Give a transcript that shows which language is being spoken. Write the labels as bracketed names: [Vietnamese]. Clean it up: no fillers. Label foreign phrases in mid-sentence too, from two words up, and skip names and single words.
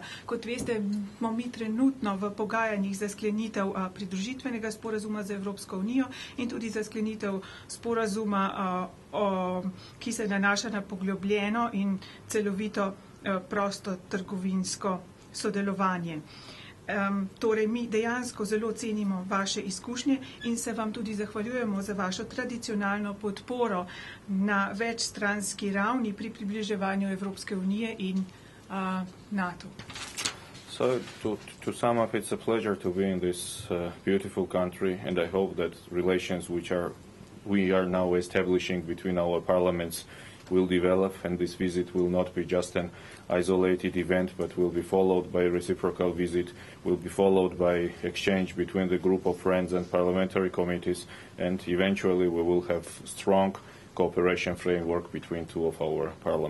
[Slovenian] Kot veste, smo mi trenutno v pogajanjih za sklenitev pridružitvenega sporazuma z Evropsko unijo in tudi za sklenitev sporazuma, ki se nanaša na poglobljeno in celovito prosto trgovinsko sodelovanje. Torej, mi dejansko zelo cenimo vaše izkušnje in se vam tudi zahvaljujemo za vašo tradicionalno podporo na večstranski ravni pri približevanju Evropske unije in NATO. [English] So, to sum up, it's a pleasure to be in this beautiful country, and I hope that relations which we are now establishing between our parliaments will develop, and this visit will not be just an isolated event, but will be followed by a reciprocal visit, will be followed by exchange between the group of friends and parliamentary committees, and eventually we will have strong cooperation framework between two of our parliaments.